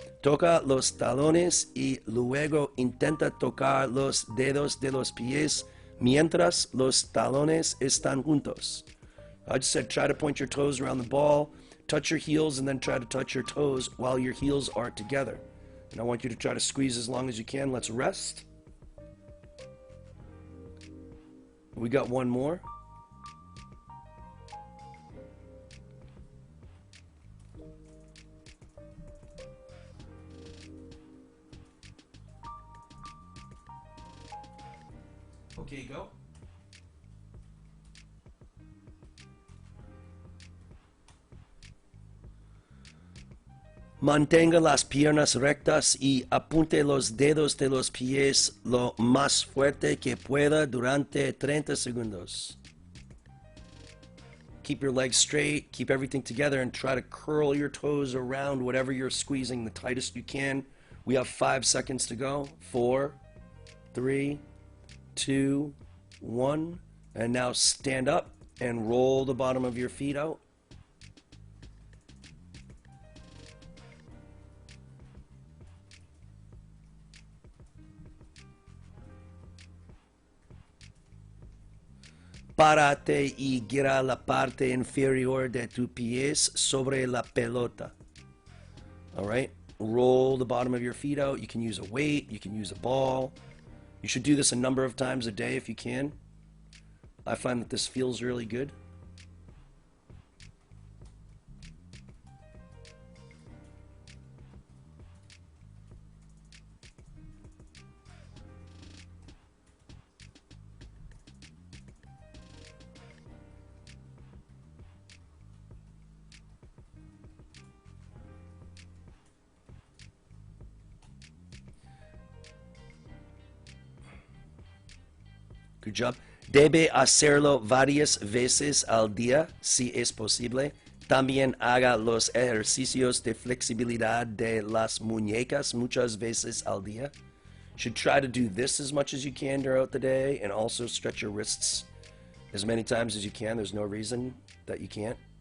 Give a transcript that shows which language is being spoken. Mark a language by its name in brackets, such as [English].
[Spanish] Toca los talones y luego intenta tocar los dedos de los pies mientras los talones están juntos. [English] I just said try to point your toes around the ball, touch your heels, and then try to touch your toes while your heels are together. And I want you to try to squeeze as long as you can. Let's rest. We got one more. Okay, go. [Spanish] Mantenga las piernas rectas y apunte los dedos de los pies lo más fuerte que pueda durante 30 segundos. [English] Keep your legs straight, keep everything together, and try to curl your toes around whatever you're squeezing the tightest you can. We have 5 seconds to go. 4, 3, 2, 1. And now stand up and roll the bottom of your feet out. [Spanish] Párate y gira la parte inferior de tus pies sobre la pelota. [English] All right? Roll the bottom of your feet out. You can use a weight. You can use a ball. You should do this a number of times a day if you can. I find that this feels really good. Good job. [Spanish] Debe hacerlo varias veces al día, si es posible. También haga los ejercicios de flexibilidad de las muñecas muchas veces al día. [English] Should try to do this as much as you can throughout the day, and also stretch your wrists as many times as you can. There's no reason that you can't.